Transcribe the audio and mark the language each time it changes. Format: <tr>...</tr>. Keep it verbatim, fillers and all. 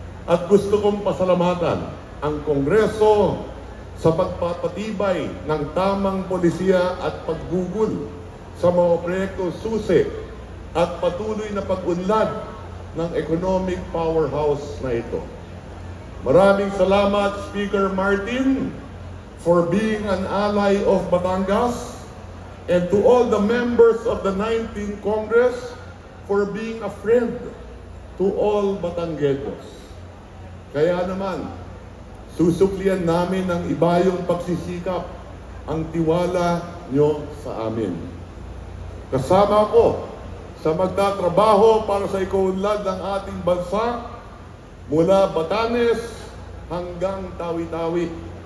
<tl>At gusto kong pasalamatan ang Kongreso sa pagpapatibay ng tamang polisiya at paggugol sa mga proyekto susi at patuloy na pag-unlad ng economic powerhouse na ito. Maraming salamat,</tl> <en>Speaker Martin, for being an ally of Batangas, and to all the members of the nineteenth Congress for being a friend to all Batanggenos.</en> <tl>Kaya naman, susuklian namin ang ibayong pagsisikap, ang tiwala nyo sa amin. Kasama ko sa magtatrabaho para sa ikaunlad ng ating bansa mula Batanes hanggang Tawi-Tawi.</tl>